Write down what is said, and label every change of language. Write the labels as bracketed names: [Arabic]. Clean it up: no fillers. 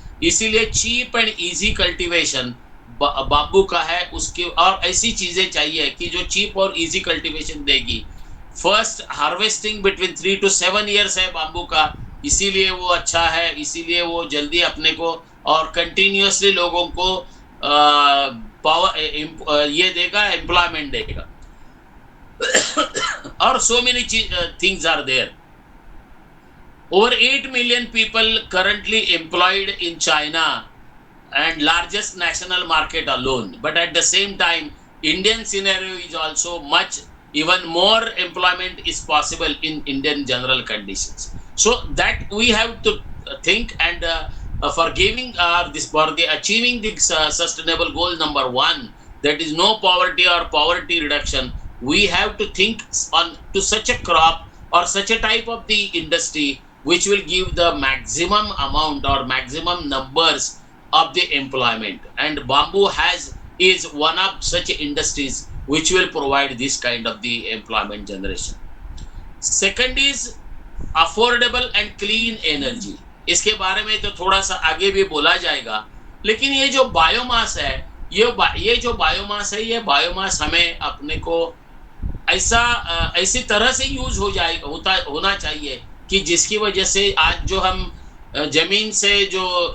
[Hindi] इसीलिए cheap and easy cultivation bamboo का है उसकी, और ऐसी चीजें चाहिए कि जो चीप और इजी कल्टीवेशन देगी। [English] first harvesting between 3 to 7 years [Hindi] है बांबू का, इसीलिए वो अच्छा है, इसीलिए वो जल्दी अपने को और कंटिन्यूअसली लोगों को पावर ये देगा, एम्प्लॉयमेंट देगा। [English] और so many things are there. Over 8 million people currently employed in China and largest national market alone. But at the same time, Indian scenario is also much, even more employment is possible in Indian general conditions. So that we have to think, and for giving this, for the achieving the sustainable goal number 1, that is no poverty or poverty reduction, we have to think on to such a crop or such a type of the industry which will give the maximum amount or maximum numbers of the employment, and bamboo has is one of such industries which will provide this kind of the employment generation. Second is affordable and clean energy. [Hindi] इसके बारे में तो थोड़ा सा आगे भी बोला जाएगा, लेकिन ये जो बायोमास है, ये जो बायोमास है, ये बायोमास हमें अपने को ऐसी तरह से यूज होना चाहिए कि जिसकी वजह से आज जो हम जमीन से जो